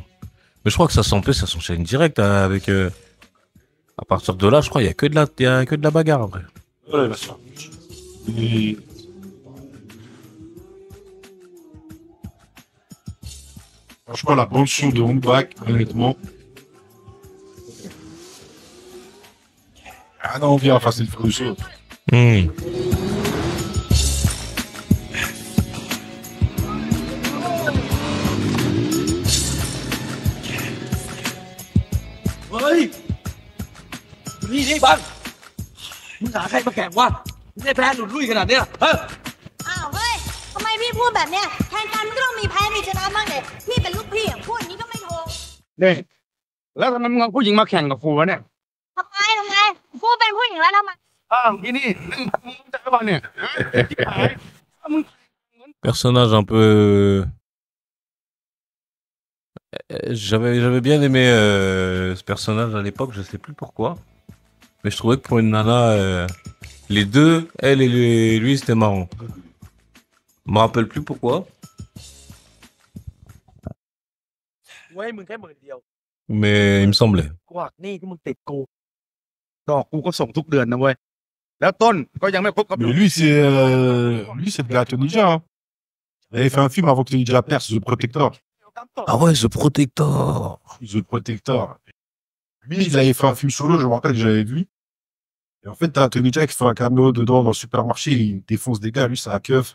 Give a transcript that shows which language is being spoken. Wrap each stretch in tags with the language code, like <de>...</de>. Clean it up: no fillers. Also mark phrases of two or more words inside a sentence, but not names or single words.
<fr>Mais je crois que ça s'enchaîne direct avec... À partir de là, je crois, il y a que de la bagarre, après. Ouais, bien sûr. Et... Franchement, la bande son de Hong Bak, honnêtement. Ah non, on vient Fast and Furious. Hmm.</fr> <th>เฮ้ยนี่ไอ้บังมึงหาใครมาแข่งวะมึงได้แพ้หลุดลุ่ยขนาดเนี้ยฮะ อ้าวเฮ้ย ทำไมพี่พูดแบบเนี้ยแทนกันมันก็ต้องมีแพ้มีชนะบ้างเด็พี่เป็นลูกพี่อ่ะพูดอย่างนี้ก็ไม่ถูก เนี่ยแล้วทำไมมึงเอาผู้หญิงมาแข่งกับกูวะเนี่ย ทำไมพูดเป็นผู้หญิงแล้วทำไม อ้าวอีนี่มึงจะเอาเนี่ยที่หายมึง</th> <fr>Personnage un peu... J'avais bien aimé ce personnage à l'époque, je sais plus pourquoi. Mais je trouvais que pour une nana, les deux, elle et lui, c'était marrant. Je me rappelle plus pourquoi.</fr> <th>กูให้มึงแค่10,000เดียว</th> <fr>Mais il me semblait.</fr> <th>กูหักหนี้ที่มึงติดกู ดอกกูก็ส่งทุกเดือนนะเว้ยแล้วต้นก็ยังไม่คบกับ</th> <fr>Mais lui, c'est de la Tony Jaa, hein. Il avait fait un film avant que Tony Jaa perce The Protector. Ah ouais, The Protector. The Protector. Lui, il avait fait un film solo, je me rappelle que j'avais vu. Et en fait, t'as Tony Jaa qui fait un caméo dedans dans le supermarché, il défonce des gars, lui, c'est un keuf.</fr>